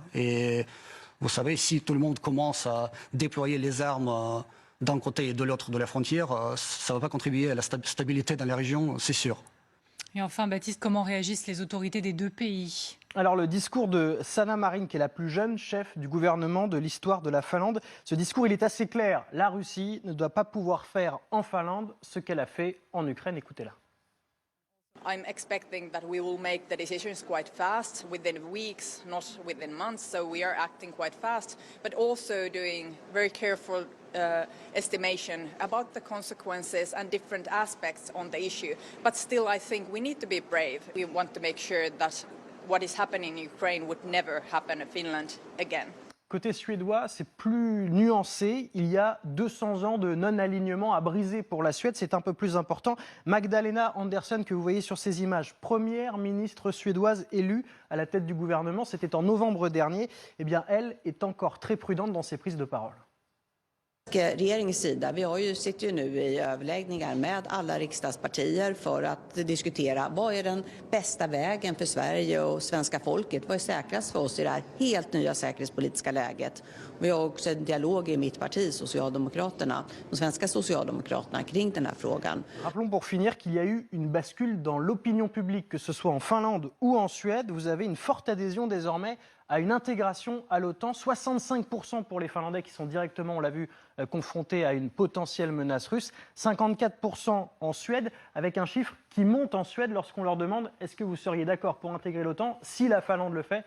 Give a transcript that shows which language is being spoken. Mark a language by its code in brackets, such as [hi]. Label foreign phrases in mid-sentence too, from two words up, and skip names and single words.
[fr] Et vous savez, si tout le monde commence à déployer les armes d'un côté et de l'autre de la frontière, ça ne va pas contribuer à la stabilité dans la région, c'est sûr. Et enfin, Baptiste, comment réagissent les autorités des deux pays ? Alors le discours de Sanna Marin, qui est la plus jeune chef du gouvernement de l'histoire de la Finlande, ce discours il est assez clair. La Russie ne doit pas pouvoir faire en Finlande ce qu'elle a fait en Ukraine. Écoutez-la. [en] I'm expecting that we will make the decisions quite fast, within weeks, not within months. So we are acting quite fast, but also doing very careful estimation about the consequences and different aspects on the issue. But still, I think we need to be brave. We want to make sure that what is happening in Ukraine would never happen in Finland again. [fr] Côté suédois, c'est plus nuancé. Il y a 200 ans de non-alignement à briser pour la Suède. C'est un peu plus important. Magdalena Andersson, que vous voyez sur ces images, première ministre suédoise élue à la tête du gouvernement, c'était en novembre dernier. Eh bien, elle est encore très prudente dans ses prises de parole. [sv] Regeringens sida, sitter ju nu i överläggningar med alla riksdagspartier för att diskutera vad är den bästa vägen för Sverige och svenska folket. Vad är säkrast för oss i det här helt nya säkerhetspolitiska läget. Vi har också en dialog i mitt parti, Socialdemokraterna, de svenska Socialdemokraterna, kring den här frågan. [fr] Rappelons pour finir qu'il y a eu une bascule dans l'opinion publique, que ce soit en Finlande ou en Suède. Vous avez une forte adhésion désormais à une intégration à l'OTAN. 65% pour les Finlandais qui sont directement, on l'a vu, confrontés à une potentielle menace russe. 54% en Suède, avec un chiffre qui monte en Suède lorsqu'on leur demande est-ce que vous seriez d'accord pour intégrer l'OTAN si la Finlande le fait.